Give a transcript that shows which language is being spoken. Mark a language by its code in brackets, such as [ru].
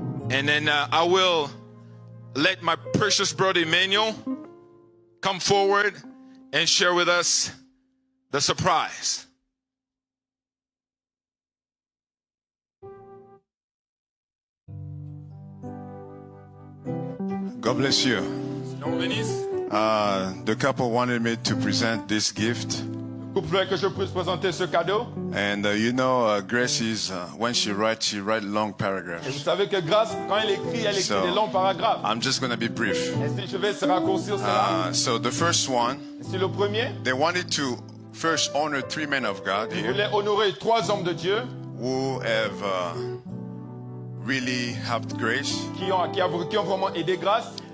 [en] And then I will let my precious brother Emmanuel come forward and share with us the surprise. God bless you. [fr] Seigneur bénisse. [en] The couple wanted me to present this gift. [fr] Le couple voulait que je puisse présenter ce cadeau. [en] And you know, Grace is, when she writes long [fr] Et vous [en] paragraphs. [fr] savez que Grâce, quand elle écrit des longs paragraphes. [en] I'm just going to be brief. [fr] Et si je vais se raccourcir cela. [en] So the first one, [fr] C'est le premier. [en] they wanted to first honor 3 men of God [fr] Ils [en] here [fr] voulaient honorer 3 hommes de Dieu [en] who have really helped Grace. [fr] qui ont vraiment aidé Grâce.